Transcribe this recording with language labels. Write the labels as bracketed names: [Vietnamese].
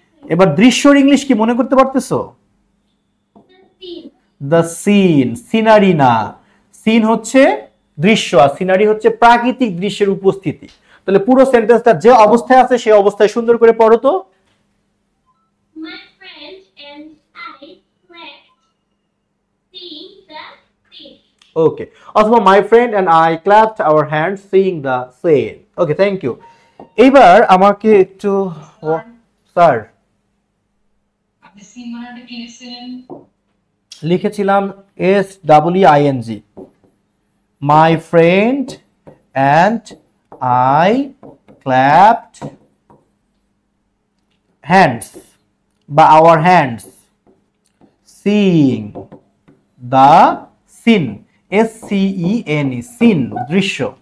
[Bangla] এবার দৃশ্যর ইংলিশ কি মনে করতে পারতেছো? [English] The scene. The scene. [Bangla] Scenery না, সিন হচ্ছে দৃশ্য আর সিনারি হচ্ছে প্রাকৃতিক দৃশ্যের উপস্থিতি। তাহলে পুরো সেন্টেন্সটা যে অবস্থায় আছে সেই অবস্থায় সুন্দর করে পড়ো তো। [English] My friend and I slept seeing the scene. Okay, অথবা my friend and I clapped our hand seeing the scene. [Bangla] Okay, [English] Thank you. [Bangla] এইবার আমাকে একটু, স্যার আপনি সিন মানেটা কি লিখছিলেন? [English] লিখেছিলাম SEEING, my friend and I clapped hands বা our hands seeing the scene, SCENE, scene, দৃশ্য।